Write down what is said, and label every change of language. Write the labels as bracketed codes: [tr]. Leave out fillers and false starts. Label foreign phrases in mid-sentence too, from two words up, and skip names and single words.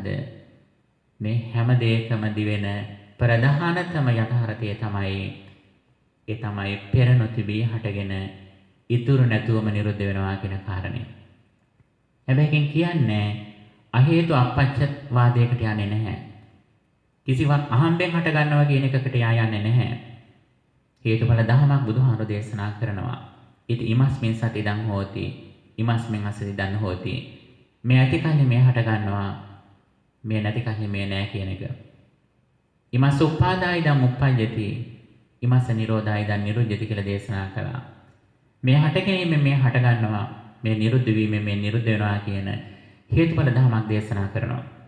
[si] මේ හැම දෙයකම දිවෙන ප්‍රධානතම යථාර්ථය තමයි පෙර නොතිබී හටගෙන ඉතුරු නැතුවම නිරුද්ධ වෙනවා කියන කාරණය. හැබැයි කියන්නේ අහේතු අපච්ච වාදයකට යන්නේ නැහැ. කිසිවක් අහම්බෙන් හට ගන්නවා කියන එකකට යන්නේ නැහැ. හේතුඵල ධමයක් බුදුහාමුදුරෝ දේශනා කරනවා. [pi] ඉත ඉමස්මින් සතිදං හෝති, ඉමස්මින් අසතිදං හෝති. [si] මේ ඇති කන්නේ මේ හට ගන්නවා, මේ නැති කන්නේ මේ නැහැ කියන එක. [pi] ඉමස් උපාදාය දම් උප්පජ්ජති, ඉමස් නිරෝධාය දම් නිරුද්ධති [si] කියලා දේශනා කළා. මේ හට ගැනීම මේ හට ගන්නවා, මේ නිරුද්ධ වීම මේ නිරුද්ධ වෙනවා කියන හේතුඵල ධමයක් දේශනා කරනවා.